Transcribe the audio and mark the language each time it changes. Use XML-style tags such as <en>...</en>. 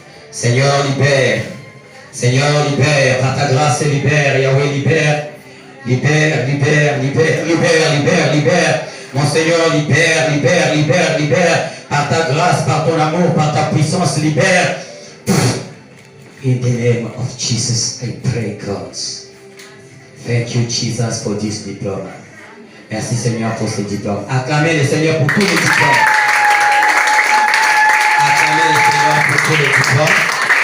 <fr>Seigneur, libère. Seigneur, libère. Par ta grâce, libère. Yahweh, libère. Libère, libère, libère, libère, libère, libère. Mon Seigneur, libère, libère, libère, libère. Par ta grâce, par ton amour, par ta puissance, libère.</fr> <en>In the name of Jesus, I pray, God. Thank you, Jesus, for this diploma.</en> <fr>Merci, Seigneur, pour ce diplôme. Acclamez le Seigneur pour tous les diplômes. Acclamez le Seigneur pour tous les diplômes.</fr>